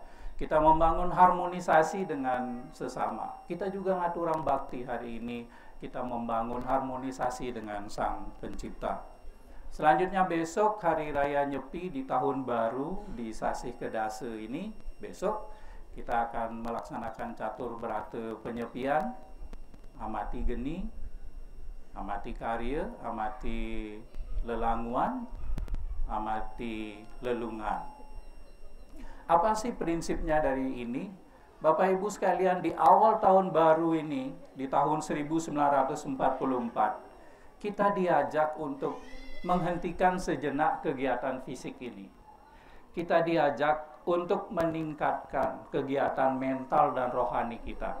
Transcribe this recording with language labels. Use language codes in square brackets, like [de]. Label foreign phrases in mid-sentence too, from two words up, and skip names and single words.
[id] Kita membangun harmonisasi dengan sesama. Kita juga [ban] ngaturang bakti [id] hari ini, kita membangun harmonisasi dengan Sang Pencipta. Selanjutnya besok Hari Raya Nyepi di tahun baru di Sasih Kedase ini, besok kita akan melaksanakan catur berata penyepian, amati geni, amati karya, amati lelanguan, amati lelungan. Apa sih prinsipnya dari ini? Bapak Ibu sekalian, di awal tahun baru ini, di tahun 1944, kita diajak untuk menghentikan sejenak kegiatan fisik ini. Kita diajak untuk meningkatkan kegiatan mental dan rohani kita.